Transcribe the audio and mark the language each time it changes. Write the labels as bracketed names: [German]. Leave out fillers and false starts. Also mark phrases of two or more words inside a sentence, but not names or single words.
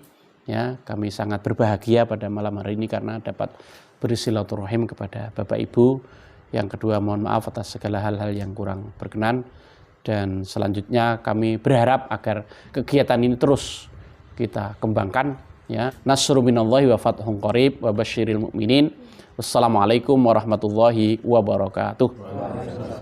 [Indonesian] Ya, kami sangat berbahagia pada malam hari ini karena dapat bersilaturahim kepada Bapak Ibu. Yang kedua, mohon maaf atas segala hal-hal yang kurang berkenan. Dan selanjutnya kami berharap agar kegiatan ini terus kita kembangkan. Ya. [Arabic] نصر من الله وفتح قريب وبشر المؤمنين. والسلام عليكم ورحمة الله وبركاته.